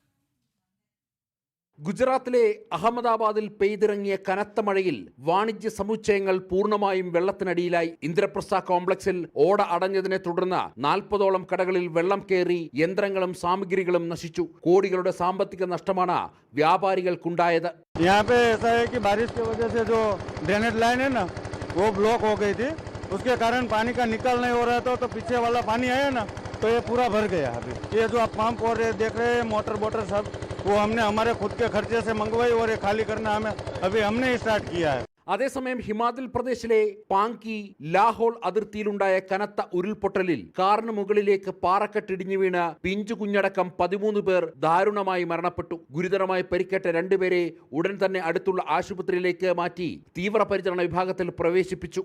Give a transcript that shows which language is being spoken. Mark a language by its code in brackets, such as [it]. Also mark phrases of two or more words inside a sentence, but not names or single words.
[ml] ഗുജറാത്തിലെ അഹമ്മദാബാദിൽ പെയ്തിറങ്ങിയ കനത്ത മഴയിൽ വാണിജ്യ സമുച്ചയങ്ങൾ പൂർണ്ണമായും വെള്ളത്തിനടിയിലായി. ഇന്ദ്രപ്രസ്ഥ കോംപ്ലക്സിൽ ഓട അടഞ്ഞതിനെ തുടർന്ന് 40ഓളം കടകളിൽ വെള്ളം കയറി യന്ത്രങ്ങളും സാമഗ്രികളും നശിച്ചു. കോടികളുടെ സാമ്പത്തിക നഷ്ടമാണ് വ്യാപാരികൾക്കുണ്ടായത്. [hi] उसके कारण पानी का निकाल नहीं हो रहा था, तो पीछे वाला पानी आया ना, तो ये पूरा भर गया। अभी ये जो आप पंप और देख रहे हैं मोटर बोटर सब, वो हमने हमारे खुद के खर्चे से मंगवाई और ये खाली करना अभी हमने स्टार्ट किया है. [ml] അതേസമയം ഹിമാചൽ പ്രദേശിലെ പാങ്കി ലാഹോൾ അതിർത്തിയിലുണ്ടായ കനത്ത ഉരുൾപൊട്ടലിൽ കാറിന് മുകളിലേക്ക് പാറക്കെട്ടിടിഞ്ഞു വീണ് പിഞ്ചു കുഞ്ഞടക്കം 13 പേർ ദാരുണമായി മരണപ്പെട്ടു. ഗുരുതരമായി പരിക്കേറ്റ 2 പേരെ ഉടൻ തന്നെ അടുത്തുള്ള ആശുപത്രിയിലേക്ക് മാറ്റി തീവ്രപരിചരണ വിഭാഗത്തിൽ പ്രവേശിപ്പിച്ചു.